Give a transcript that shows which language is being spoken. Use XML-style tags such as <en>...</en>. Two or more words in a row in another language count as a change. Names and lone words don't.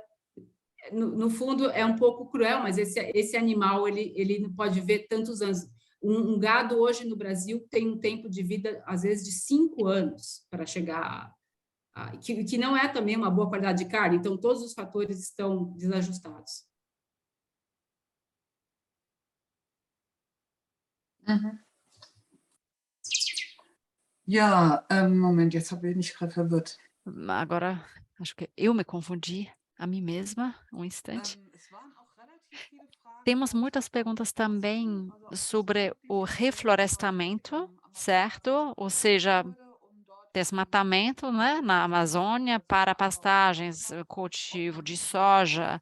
<pt>No fundo, é um pouco cruel, mas esse animal, ele não pode ver tantos anos. Um gado hoje no Brasil tem um tempo de vida, às vezes, de 5 anos para chegar que não é também uma boa qualidade de carne, então todos os fatores estão desajustados. Mhm.</pt> <de>Ja, Moment, jetzt bin ich gerade verwirrt.</de> <pt>Agora, acho que eu me confundi a mim mesma, um instante. Temos muitas perguntas também sobre o reflorestamento, certo? Ou seja, desmatamento, né, na Amazônia para pastagens, cultivo de soja.</pt>